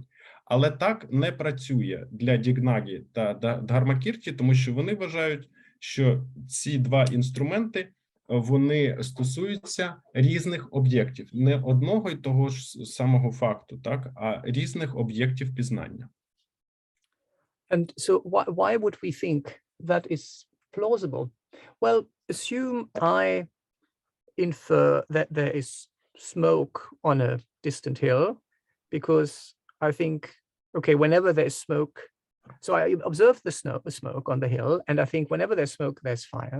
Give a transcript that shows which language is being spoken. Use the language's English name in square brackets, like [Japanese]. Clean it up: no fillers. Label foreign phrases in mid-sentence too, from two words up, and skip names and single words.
[Ukrainian] Але так не працює для Дігнаги та Дхармакірті, тому що вони вважають, що ці два інструменти, вони стосуються різних об'єктів, не одного й того ж самого факту, так, а різних об'єктів пізнання. [English] And so why would we think that is plausible? Well, assume I infer that there is smoke on a distant hill, because I think, okay, whenever there's smoke, so I observe the smoke on the hill, and I think whenever there's smoke, there's fire.